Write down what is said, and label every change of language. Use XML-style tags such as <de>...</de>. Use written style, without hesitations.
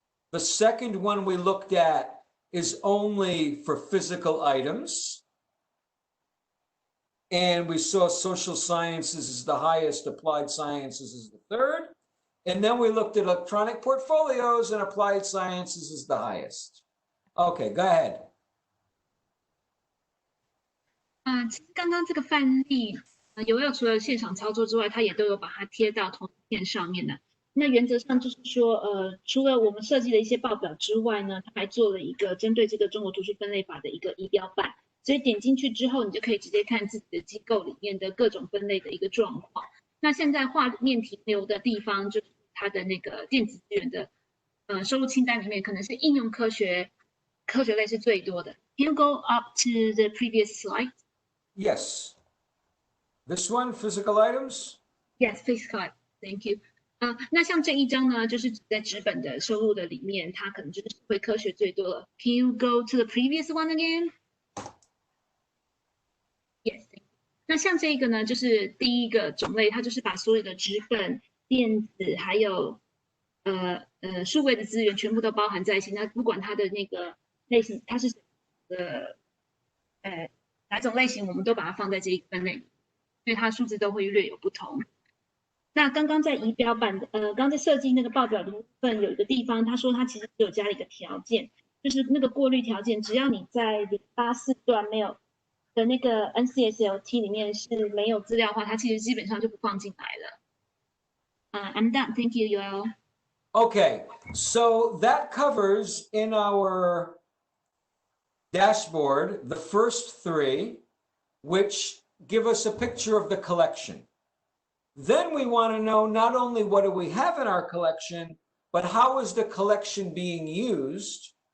<en>The second one we looked at is only for physical items. And we saw social sciences is the highest, applied sciences is the third. And then we looked at electronic portfolios and applied sciences is the highest. Okay, go ahead.</en> <zh>其实刚刚这个范例，Yoel除了现场操作之外，它也都有把它贴到同一片上面的。那原则上就是说，除了我们设计的一些报表之外呢，它还做了一个针对这个中国图书分类法的一个仪表板。所以点进去之后，你就可以直接看自己的机构里面的各种分类的一个状况。那现在画面停留的地方，就是它的那个电子资源的收入清单里面，可能是应用科学类是最多的。</zh> <en>Can you go up to the previous slide? Yes. This one, physical items? Yes, physical. Thank you.</en> <zh>那像这一张呢，就是在纸本的收入的里面，它可能就是会科学最多了。</zh> <en>Can you go to the previous one again? Yes.</en> <zh>那像这个呢，就是第一个种类，它就是把所有的纸本、电子还有数位的资源全部都包含在一起。那不管它的那个类型，它是哪种类型，我们都把它放在这一个分类，所以它数字都会略有不同。那刚刚在仪表板刚在设计那个报表的部分，有一个地方，他说他其实只有加了一个条件，就是那个过滤条件，只要你在084段没有的那个 NCSLT 里面是没有资料的话，它其实基本上就不放进来了。</zh> <en>I'm done. Thank you, Yoel. Okay, so that covers in our dashboard the first 3, which give us a picture of the collection. Then we want to know not only what do we have in our collection, but how is the collection being used?</en>